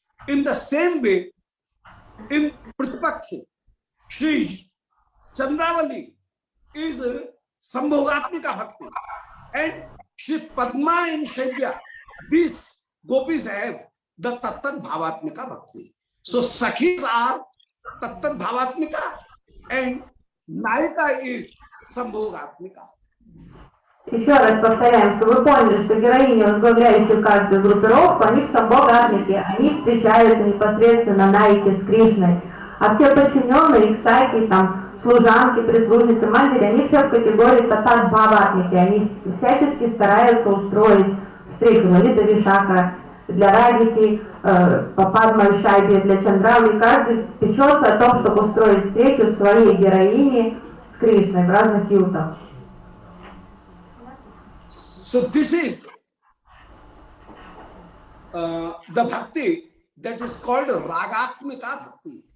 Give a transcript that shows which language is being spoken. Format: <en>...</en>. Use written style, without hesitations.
<en>In the same way, in Pratipaksha, Shri Chandravali is Sambhogatmika Bhakti, and Shri Padma and Shailya, these gopis have the Tattat Bhavatmika Bhakti. So Sakhis are Tattat Bhavatmika, and Nayika is Sambhogatmika.</en> <ru>Еще раз повторяем, что вы поняли, что героини, возглавляющие каждую группировку, они в Самбхагатмике, они встречаются непосредственно Найке с Кришной, а все подчиненные, их саки, там, служанки, прислужницы, матери, они все в категории Татат Бхаватмики, они всячески стараются устроить встречу Лалита Вишака для Радики, Падма и Шайби для Чандравы, и каждый печется о том, чтобы устроить встречу своей героини с Кришной в разных ютах.</ru> <en>So this is the bhakti that is called Ragatmika Bhakti.</en>